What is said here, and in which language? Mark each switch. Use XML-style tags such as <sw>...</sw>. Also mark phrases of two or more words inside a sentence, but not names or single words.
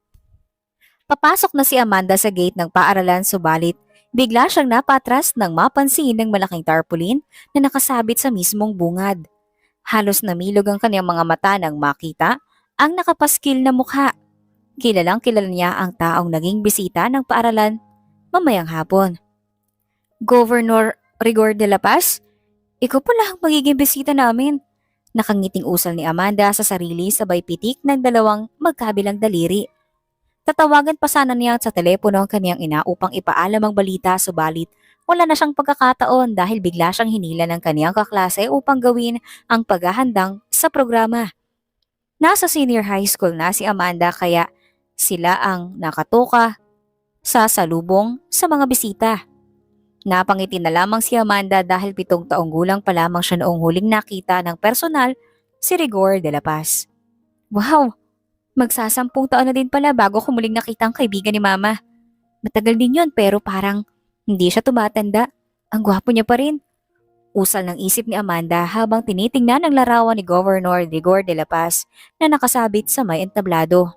<tl>Papasok na si Amanda sa gate ng paaralan subalit bigla siyang napatras nang mapansin ng malaking tarpaulin na nakasabit sa mismong bungad. Halos namilog ang kanyang mga mata nang makita ang nakapaskil na mukha. Kilalang kilala niya ang taong naging bisita ng paaralan mamayang hapon. Governor Rigor de la Paz, ikaw pala ang magiging bisita namin. Nakangiting usal ni Amanda sa sarili sabay pitik ng dalawang magkabilang daliri. Tatawagan pa sana niya sa telepono ang kaniyang ina upang ipaalam ang balita subalit wala na siyang pagkakataon dahil bigla siyang hinila ng kaniyang kaklase upang gawin ang paghahandang sa programa. Nasa</tl> <en>senior high school</en> <tl>na si Amanda kaya sila ang nakatoka sa salubong sa mga bisita. Napangiti na lamang si Amanda dahil 7 taong gulang pa lamang siya noong huling nakita ng personal si Rigor de la Paz. Wow! Magsasampung taon na din pala bago ko muling nakita ang kaibigan ni Mama. Matagal din yun pero parang hindi siya tumatanda. Ang gwapo niya pa rin. Usal ng isip ni Amanda habang tinitingnan ang larawan ni Governor Rigor de la Paz na nakasabit sa may entablado.</tl>